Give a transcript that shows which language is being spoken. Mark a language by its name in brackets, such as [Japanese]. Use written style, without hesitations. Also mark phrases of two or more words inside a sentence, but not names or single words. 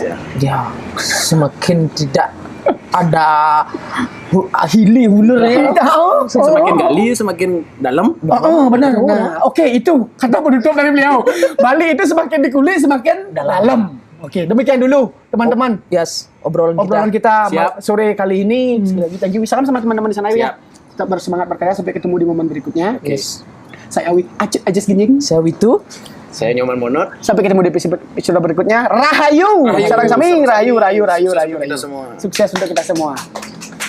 [Indonesian] Ya, semakin tidak ada hili hulur ya. Semakin gali, semakin dalam. Benar. Nah, oke itu kata penutup dari beliau. Bali itu semakin dikulik semakin dalam. Oke, demikian dulu teman-teman. Yes, obrolan Kita Siap. sore kali ini. Sekali lagi [English] thank you. [Indonesian] Salam sama teman-teman di sana ya. Tetap bersemangat berkarya sampai ketemu di momen berikutnya. Yes. Saya Awit Ajes Ginjing. Saya Witu. Saya Nyoman Monot. Sampai ketemu di episode berikutnya. [Balinese] Rahayu. Sarang sami rahayu. [Indonesian] Sukses untuk kita semua. Sukses untuk kita semua.